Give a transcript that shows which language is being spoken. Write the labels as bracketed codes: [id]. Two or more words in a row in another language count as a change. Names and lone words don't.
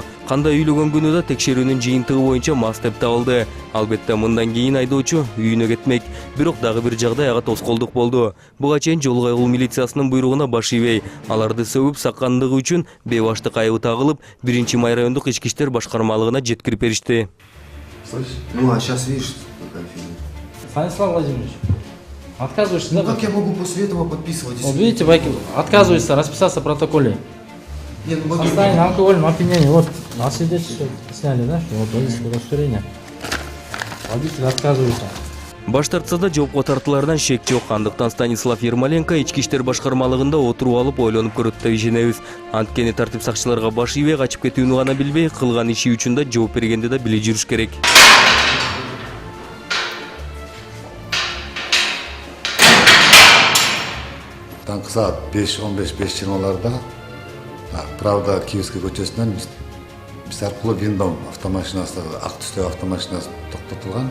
[ky] Кандай үйлөгөн күнү да текшерүүнүн жыйынтыгы боюнча мас деп табылды. Албетте мындан кийин айдоочу үйүнө кетмек. Бирок дагы бир жагдай ага тоскоолдук болду. Буга чейин жол кайгыл милициясынын буйругуна баш ийбей, аларды сөгүп саккандыгы үчүн бебаштык айыбы тагылып, 1-Май райондук ички иштер башкармалыгына жеткирип беришти. [ru] Ну а сейчас видишь, какая фигня. Станислав Владимирович, отказываешься, Ну да? как я могу после этого подписывать? Вот видите, Байкин, отказывается расписаться в протоколе. Нет, ну, Состояние алкогольного опьянения, вот На свидетельство сняли, да, что вот водительское удостоверение. Водитель отказывается. [ky] Баш тартса да жоопко тартыларынан шек жок. Андыктан Станислав Ермоленко ички иштер башкармалыгында отуруп алып ойлонуп көрөт деп ишенебиз. Анткени тартип сакчыларга баш ийбей качып кетүүнү гана билбей, кылган иши үчүн да жооп бергенди да биле жүрүш керек. Таңкы саат 5:15-5:20 Правда Киевский көчөсүнөн биз аркылуу Виндом автомашинасы, ак түстөгү автомашинасы токтотулган.